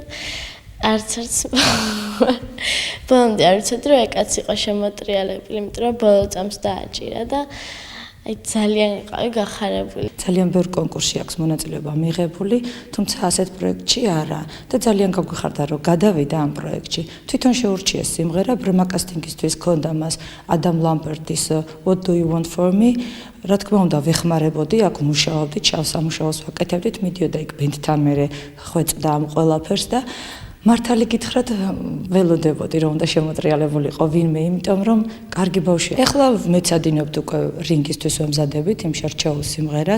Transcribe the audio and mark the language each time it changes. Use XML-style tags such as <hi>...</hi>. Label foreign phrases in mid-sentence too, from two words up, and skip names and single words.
<ka>არც ბოლომდე არ ვიცოდი რომ ეკაც იყო შემოტრიალებული, იმიტომ რომ ბოლო წამს დააჭირა და აი ძალიან ვიყავი გახარებული. ძალიან ბევრ კონკურსში აქვს მონაწილეობა მიღებული, თუმცა ასეთ პროექტში არა და ძალიან გავგიხარდა რომ გადავიდა ამ პროექტში. თვითონ შეურჩიეს სიმღერა ბრმა კასტინგისთვის ქონდა მას ადამ ლამბერტის What do you want for me? რა თქმა უნდა ვეხმარებოდი, აქ მუშაობდით, სამუშაოს ვაკეთებდით, მიდიოდა იქ ბენდთან მერე ხვეწდა ამ ყველაფერს და მართალი გითხრათ ველოდებოდი რომ უნდა შემოტრიალებულიყო ვინმე, იმიტომ რომ კარგი ბავშვია. ეხლა მეცადინებთ უკვე რინგისთვის ვემზადებით იმ შერჩეულ სიმღერას.</ka>